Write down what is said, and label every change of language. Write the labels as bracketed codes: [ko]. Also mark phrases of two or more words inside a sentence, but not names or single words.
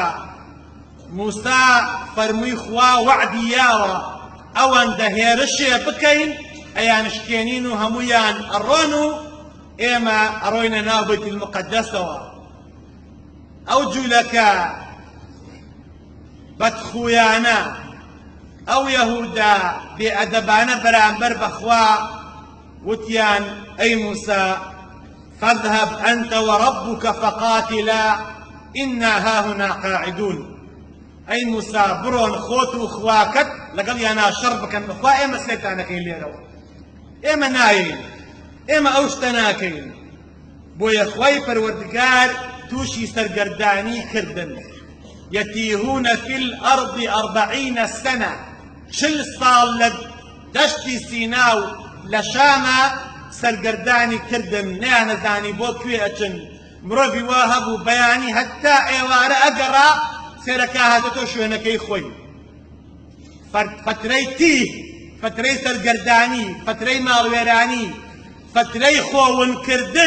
[ckb] موسا فەرمووی خوا وعدی یاوە ئەوەندە هێرشێ بکەین ئەیانشکێنین و هەموویان ئەڕۆن و ئێمە ئەڕۆینە ناو بەیت المقدسەوە. ئەو جوولەکە بەدخویانە ئەو یەهودا بێئەدەبانە بەرامبەر بەخوا وتیان ئەی موسا [ar] فاذهب أنت وربك فقاتلا إنا هاهنا قاعدون. [ckb] ئەی موسا بڕۆن خۆت و خواکەت لەگەڵیانە شەڕ بکەن بەخوا ئێمە سێتانەکەین لێرەوە، ئێمە نایین، ئێمە ئەو شتە ناکەین. بۆیە خوای پەروەردگار تووشی سەرگەردانی کردن. [ar] يتيهون في الأرض 40 سنة [ckb] 40 ساڵ لە دەشتی سینا و لە شامە سەرگەردانی کردن. نەیانەزانی بۆ کوێ ئەچن. مرۆڤی وا هەبوو بەیانی هەتا ئێوارە ئەگەڕا سێرەکە هاتەتۆ شوێنەکەی خۆی. فترەی تیه، فترەی سەرگەردانی، فترەی ماڵوێرانی، فترەی خۆونکردن.